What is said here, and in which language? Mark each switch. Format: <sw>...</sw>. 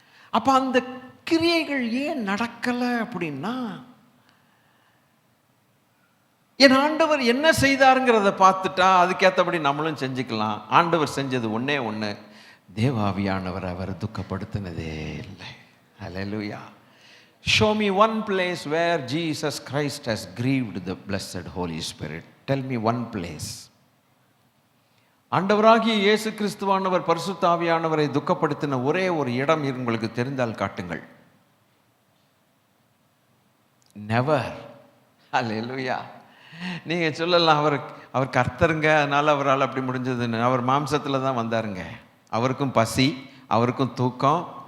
<ta>அப்ப அந்த கிரியைகள் ஏன் நடக்கல அப்படின்னா, என் ஆண்டவர் என்ன செய்தாருங்கிறத பார்த்துட்டா அதுக்கேற்றபடி நம்மளும் செஞ்சுக்கலாம். ஆண்டவர் செஞ்சது ஒன்னே ஒன்று, தேவாவியானவர் அவர் துக்கப்படுத்தினதே இல்லை. ஹல்லேலூயா.</ta> <en>Show me one place where Jesus Christ has grieved the blessed Holy Spirit. Tell me one place.</en> <ta>ஆண்டவராகிய இயேசு கிறிஸ்துவானவர் பரிசுத்த ஆவியானவரை துக்கப்படுத்தின ஒரே ஒரு இடம் உங்களுக்கு தெரிந்தால் காட்டுங்கள். நெவர். ஹல்லேலூயா. நீங்க சொல்லலாம், அவர் கர்த்தருங்க, அதனால அவரால் அப்படி முடிஞ்சதுன்னு. அவர் மாம்சத்தில் தான் வந்தாருங்க. அவருக்கும் பசி, அவருக்கும் தூக்கம்,</ta>